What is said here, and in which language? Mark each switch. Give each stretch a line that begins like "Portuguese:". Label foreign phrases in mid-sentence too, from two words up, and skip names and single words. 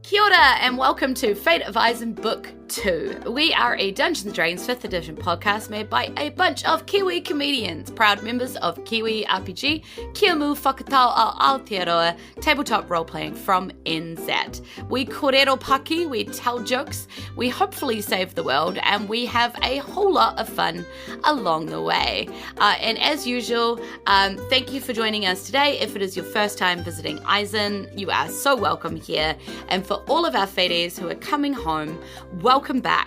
English: order, and welcome to Fate of Isen Book 2. We are a Dungeons & Dragons 5th edition podcast made by a bunch of Kiwi comedians, proud members of Kiwi RPG,
Māori: Kia mu whakatau ao Aotearoa,
English: tabletop role-playing from NZ.
Māori: We korero paki,
English: we tell jokes, we hopefully save the world, and we have a whole lot of fun along the way. And as usual, thank you for joining us today. If it is your first time visiting Isen, you are so welcome here. And for all of our Fates who are coming home, welcome back.